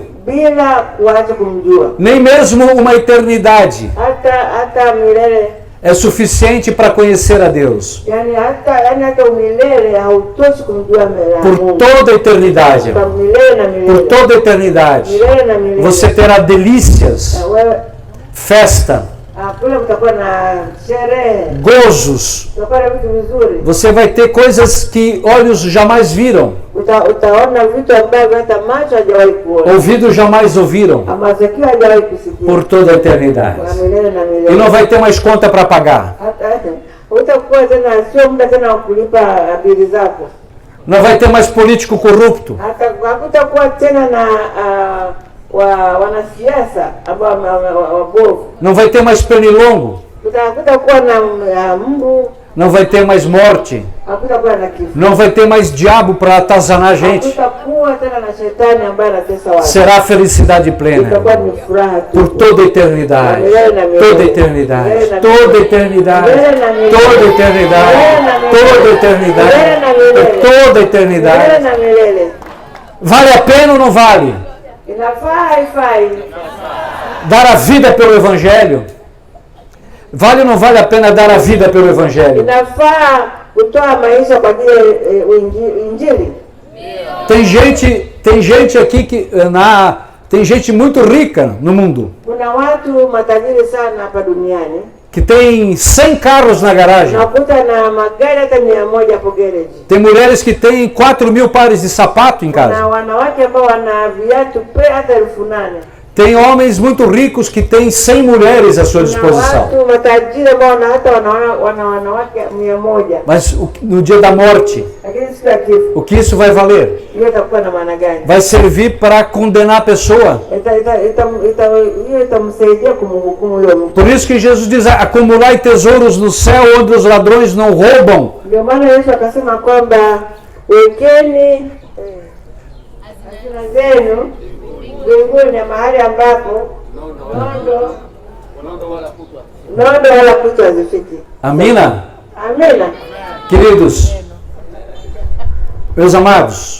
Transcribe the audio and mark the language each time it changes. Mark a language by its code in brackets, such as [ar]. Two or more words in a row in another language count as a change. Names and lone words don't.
[sw] bila kuacha kumjua. [pt] Nem mesmo uma eternidade [sw] Hata milele, [pt] é suficiente para conhecer a Deus. [sw] yani hata umilele hautoshi kumjua [pt] Por [sw] Mungu. [pt] toda a eternidade, [sw] Kwa milele na [pt] por [sw] milele, [pt] toda a eternidade, [sw] milele na milele. [pt] você terá delícias, [sw] Wewe [pt] festa, [sw] kule kutakuwa na sherehe, [pt] gozos. [sw] kutakuwa na vitu vizuri. [pt] Você vai ter coisas que olhos jamais viram, [sw] Utaona vitu ambavyo hata macho hajawahi kuona, [pt] ouvidos jamais ouviram, [sw] masikio hajawahi kusikia, [pt] por toda a eternidade. [sw] kwa milele na [pt] E [sw] milele. [pt] não vai ter mais conta para pagar. [sw] Hata utakuwa tena, sio muda tena wa kulipa bili zako, [pt] Não vai ter mais político corrupto. [sw] hata hakutakuwa tena na wanasiasa ambao wabovu, [pt] Não vai ter mais pernilongo. [sw] hakutakuwa na mbu, [pt] Não vai ter mais morte. [sw] hakutakuwa na kifo, [pt] Não vai ter mais diabo para atazanar a gente. [sw] hakutakuwa tena na shetani ambaye anatesa watu. [pt] Será a felicidade plena. [sw] Itakuwa ni furaha tu. [pt] Por toda a eternidade. Toda a eternidade. Toda a eternidade. Toda a eternidade. Toda a eternidade. Por toda a eternidade. [sw] Milele na milele. [pt] Vale a pena ou não vale? [sw] Inafaa haifai? [pt] Dar a vida pelo Evangelho? Vale ou não vale a pena dar a vida pelo Evangelho? [sw] Inafaa kutoa maisha kwa ajili ya Injili? [pt] Tem gente aqui tem gente muito rica no mundo [sw] Kuna watu matajiri sana hapa duniani, [pt] que tem 100 carros na garagem. [sw] nakuta na magari hata 100 hapo garage. [pt] Tem mulheres que têm 4.000 pares de sapato em [sw] Na [pt] casa. [sw] wanawake ambao wana viatu hata 8,000. [pt] Tem homens muito ricos que têm 100 mulheres à sua [sw] Na [pt] disposição. [sw] watu matajiri ambao hata wana wanawake 100. [pt] Mas no dia da morte, [sw] Lakini siku ya kifo, [pt] o que isso vai valer? [sw] hiyo itakuwa na maana gani? [pt] Vai servir para condenar a pessoa. [sw] Hiyo itamsaidia kumhukumu huyo mtu. [pt] Por isso que Jesus diz: acumulai tesouros no céu onde os ladrões não roubam. [sw] Ndio maana Yesu akasema kwamba wekeni hazina zenu mbinguni, mahali ambapo nondo wala kutu hazifiki. Amina? Amina. [pt] Queridos, meus amados,